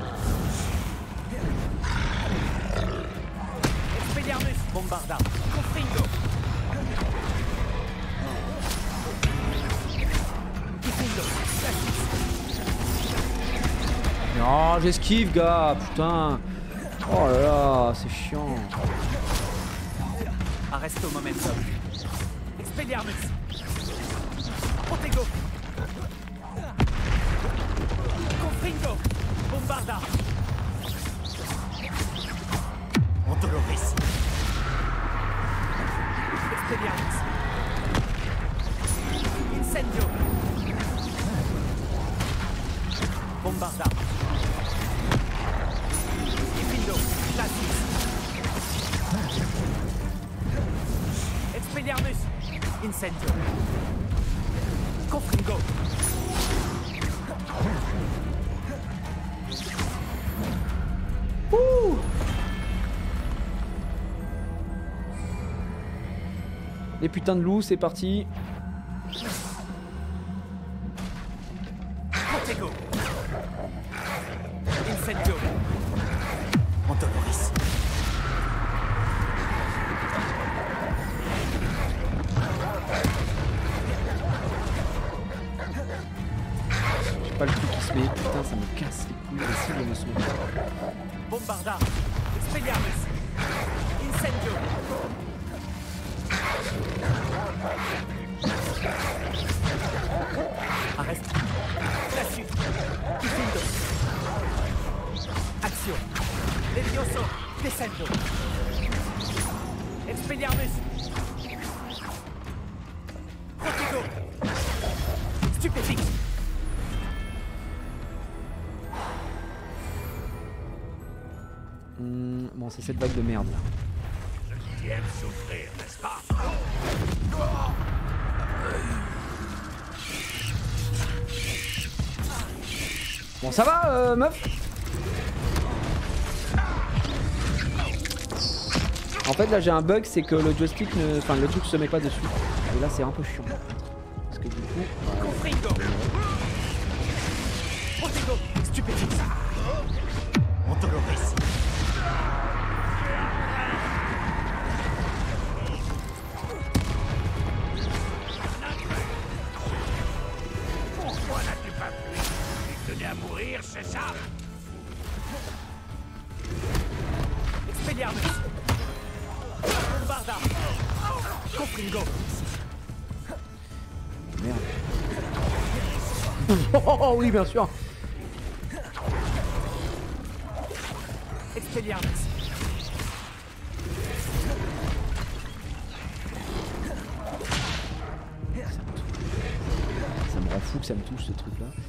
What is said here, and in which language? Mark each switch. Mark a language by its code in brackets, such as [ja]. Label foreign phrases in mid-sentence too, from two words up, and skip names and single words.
[fr] Expelliarmus. Bombarda. Confringo. Diffindo. Glacius. Non, j'esquive, gars, putain. Oh là là, c'est chiant. Arresto momentum. Expelliarmus. Protego. Confringo. Bombarda. Ontoloris. Expelliarmus. Incendio. Bombarda. Diffindo. Glacis. Expelliarmus. Incendio. Confringo. Les putains de loups, c'est parti. Protego. Incendio. Ontoloris. J'ai pas le truc qui se met. Putain, ça me casse les couilles. Les cibles ne sont pas. Bombarda. Expelliarmus. Incendio. Arreste. Glacis. Diffindo. Action. Levioso. Descendo. Expelliarmus. Protego. Stupéfix. Bon, c'est cette vague de merde là. Tu aimes souffrir, n'est-ce pas? Bon, ça va, meuf? En fait, là, j'ai un bug, c'est que le joystick ne... Enfin, le truc se met pas dessus. Et là, c'est un peu chiant. Parce que du coup... Confringo. Protego. Stupéfix. Ontoloris. Pourquoi n'as-tu pas pu? Tu tenais à mourir, c'est ça? Expelliarmus. Bombarda. Confringo. Merde. Oh oui, bien sûr. Expelliarmus. Ça me rend fou que ça me touche ce truc là.